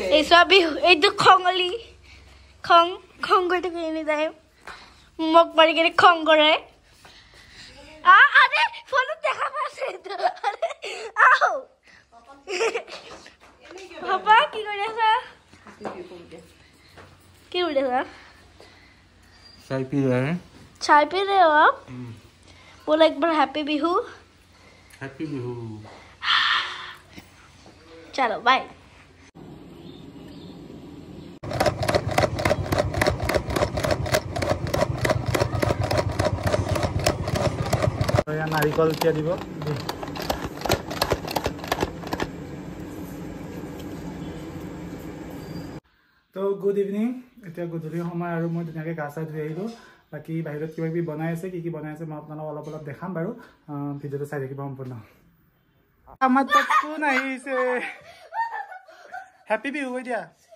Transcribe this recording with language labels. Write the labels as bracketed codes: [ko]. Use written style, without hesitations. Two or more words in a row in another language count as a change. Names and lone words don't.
[as] এই সব বিহু এইটো খঙলি খং কৰি থাকে [en] any time [as] মোক মাৰি কেনে খং কৰে আরে ফোনত দেখা পাইছে [hi] अरे आओ पापा [as] কি কৰি আছা কি কৰি আছা [hi] चाय पी रहे हैं चाय पी रहे हो आप बोलो एक बार हैप्पी बिहू हैप्पी बिहू चलो बाय नारिकल क्या [as] দিব তো [en] good evening [as] এতিয়া গধূলি সময় আৰু মই ধুনীয়াকৈ গা চা ধুই আহিলোঁ বাকী বাহিৰত কিবা কিবি বনাই আছে কি বনাই আছে মই আপোনালোকক অলপ দেখাম বাৰু ভিডিঅ'টো চাই থাকিব সম্পূৰ্ণ আমাৰ তাত কোন আহিছে হেপী বিহু কৈ দিয়া